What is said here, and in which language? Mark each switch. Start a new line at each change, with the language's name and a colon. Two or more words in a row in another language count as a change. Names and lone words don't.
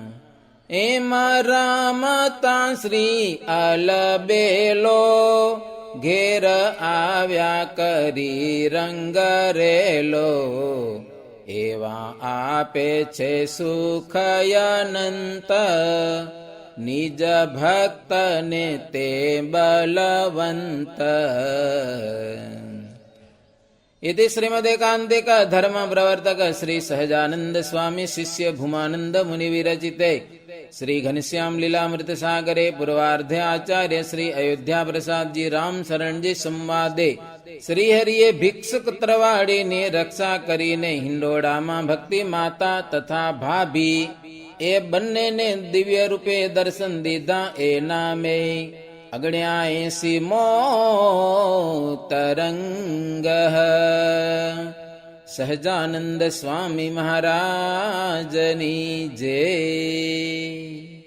Gujarati: એમાં રામતા શ્રી અલબેલો, ઘેર આવ્યા કરી રંગરેલો. એવા આપે છે સુખ અનંત, નિજ ભક્તને તે બલવંત.
Sanskrit: इति श्रीमदेकान्तिक धर्म प्रवर्तक श्री सहजानंद स्वामी शिष्य भूमानंद मुनि विरचिते श्री घनश्याम लीलामृत सागरे पूर्वार्धे आचार्य श्री अयोध्या प्रसाद जी राम शरण जी संवादे
Gujarati: શ્રી હરિએ ભિક્ષુક તરવાડી ને રક્ષા કરીને હિંડોળામાં ભક્તિ માતા તથા ભાભી એ બન્ને ને દિવ્ય રૂપે દર્શન દીધા એ નામે 79મો તરંગ. સહજાનંદ સ્વામી મહારાજની જય.